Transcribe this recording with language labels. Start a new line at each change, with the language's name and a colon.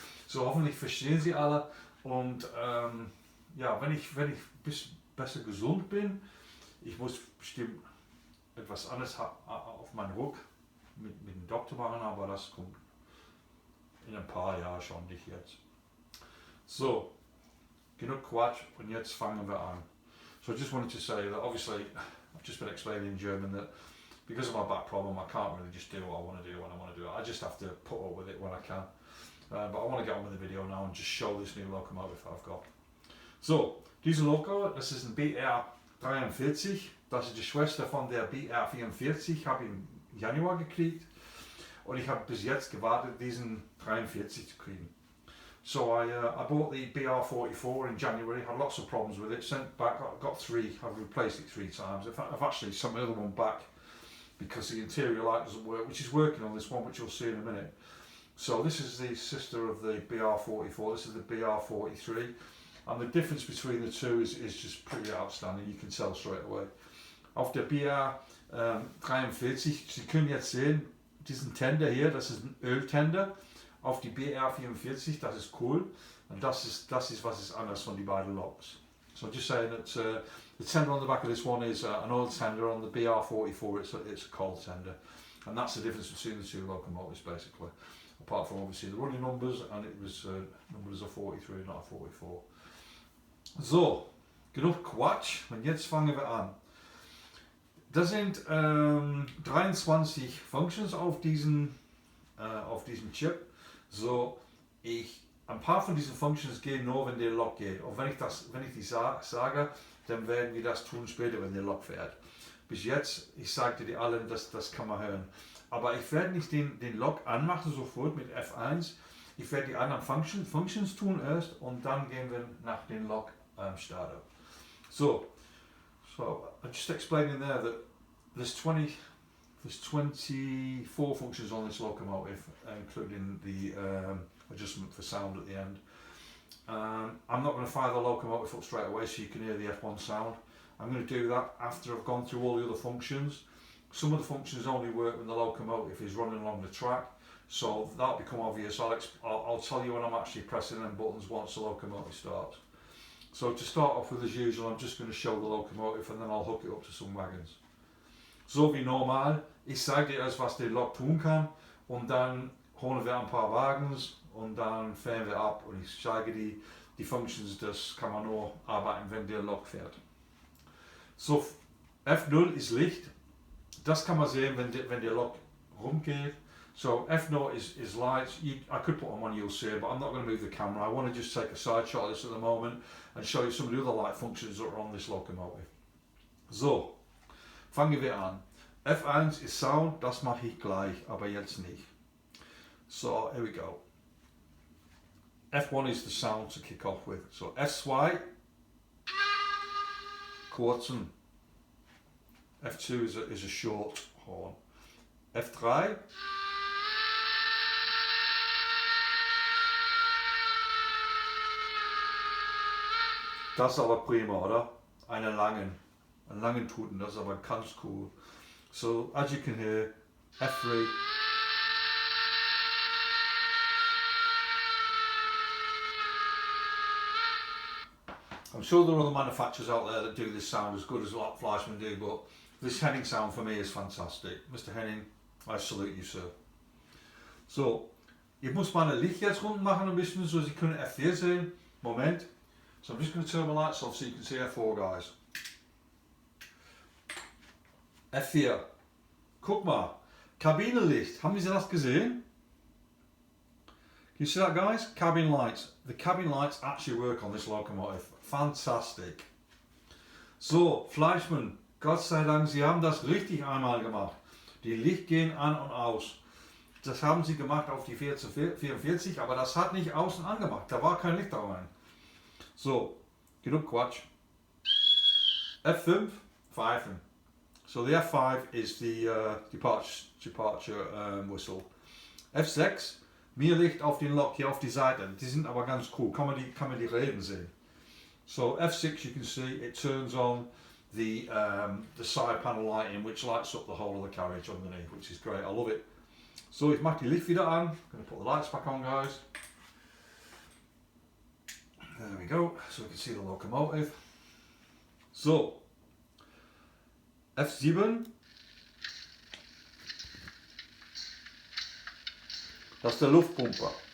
German: So, hoffentlich verstehen Sie alle, und ja, wenn ich besser gesund bin, ich muss bestimmt etwas anderes auf meinen Ruck mit dem Doktor machen, aber das kommt in ein paar Jahren schon, nicht jetzt. So, genug Quatsch, und jetzt fangen wir an.
English: So I just wanted to say that obviously I've just been explaining in German that because of my back problem I can't really just do what I want to do when I want to do it. I just have to put up with it when I can. But I want to get on with the video now and just show this new locomotive I've got.
German: So, diese Loco, das ist ein BR43, das ist die Schwester von der BR44, habe ich im Januar gekriegt, und ich habe bis jetzt gewartet, diesen 43 zu kriegen.
English: So I bought the BR44 in January, had lots of problems with it, sent back, got 3, I've replaced it 3 times. In fact, I've actually sent the other one back because the interior light doesn't work, which is working on this one, which you'll see in a minute. So this is the sister of the BR44, this is the BR43. And the difference between the two is just pretty outstanding, you can tell straight away.
German: Auf der BR43, Sie können jetzt sehen, diesen Tender hier, das ist ein Öltender. Auf die BR44, das ist cool. Und das ist was ist anders von die beiden Loks.
English: So just saying that the tender on the back of this one is an oil tender, on the BR44 it's a coal tender. And that's the difference between the two locomotives basically. Apart from obviously the running numbers, and it was numbers of 43, not a 44.
German: So, genug Quatsch, und jetzt fangen wir an. Da sind 23 Functions auf diesem Chip. So, ein paar von diesen Functions gehen nur, wenn der Lok geht. Und wenn ich die sage, dann werden wir das tun später, wenn der Lok fährt. Bis jetzt, ich sagte dir allen, das kann man hören. Aber ich werde nicht den Lok anmachen sofort mit F1. Ich werde die anderen Functions tun erst, und dann gehen wir nach den Lok starter.
English: So I'm just explaining there that there's 23 There's 24 functions on this locomotive, including the adjustment for sound at the end. I'm not going to fire the locomotive up straight away so you can hear the F1 sound. I'm going to do that after I've gone through all the other functions. Some of the functions only work when the locomotive is running along the track, so that'll become obvious. I'll tell you when I'm actually pressing them buttons once the locomotive starts. So to start off with, as usual, I'm just going to show the locomotive and then I'll hook it up to some wagons.
German: So wie normal, ich zeige dir erst, was die Lok tun kann, und dann holen wir ein paar Wagens und dann fahren wir ab und ich zeige dir die Functions, das kann man nur arbeiten, wenn der Lok fährt. So, F0 ist Licht, das kann man sehen, wenn der Lok rumgeht.
English: So F0 is lights. I could put them on, you'll see, but I'm not going to move the camera. I want to just take a side shot of this at the moment and show you some of the other light functions that are on this locomotive.
German: So, fangen wir an. F1 ist Sound, das mache ich gleich, aber jetzt nicht.
English: So, here we go. F1 is the sound to kick off with.
German: So F2, kurzen.
English: F2 is a short horn.
German: F3, das ist aber prima, oder? Einen langen Tuten, das ist aber ganz cool.
English: So, as you can hear, F3. I'm sure there are other manufacturers out there that do this sound as good as what Fleischmann do, but this Henning sound for me is fantastic. Mr. Henning, I salute you, sir.
German: So, ich muss meine Licht jetzt rund machen ein bisschen, so Sie können F4 sehen. Moment.
English: So I'm just going to turn my lights off so you can see F4, guys.
German: F4. Guck mal. Kabinenlicht. Haben Sie das gesehen?
English: Can you see that, guys? Cabin lights. The cabin lights actually work on this locomotive. Fantastic. So, Fleischmann.
German: Gott sei Dank, Sie haben das richtig einmal gemacht. Die Licht gehen an und aus. Das haben Sie gemacht auf die 1444, aber das hat nicht außen angemacht. Da war kein Licht da rein. So, genug Quatsch. F5, pfeifen.
English: So the F5 is the departure whistle.
German: F6, mehr Licht auf den Lok hier auf die Seite. Die sind aber ganz cool. Kann man die Reben sehen.
English: So F6, you can see it turns on the side panel lighting, which lights up the whole of the carriage underneath, which is great. I love it.
German: So ich mache die Licht wieder an.
English: I'm going to put the lights back on, guys. There we go, so we can see the locomotive.
German: So, F7, das ist der Luftpumper.